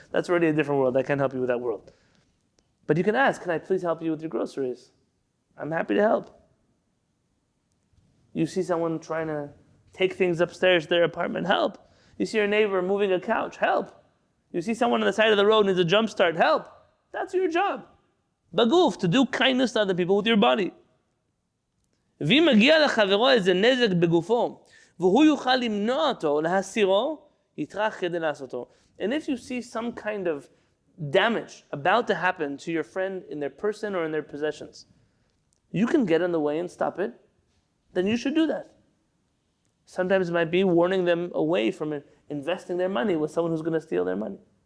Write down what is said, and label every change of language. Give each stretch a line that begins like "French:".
English: That's already a different world. I can't help you with that world. But you can ask, can I please help you with your groceries? I'm happy to help. You see someone trying to take things upstairs to their apartment, help. You see your neighbor moving a couch, help. You see someone on the side of the road needs a jump start, help. That's your job. Baguf, to do kindness to other people with your body.
Hebrew: ואם מגיע לחברו איזה נזק בגופו, והוא יוכל למנוע אותו, להסירו, יטרח כדי לעשותו.
English: And if you see some kind of damage about to happen to your friend in their person or in their possessions, you can get in the way and stop it, then you should do that. Sometimes it might be warning them away from investing their money with someone who's going to steal their money.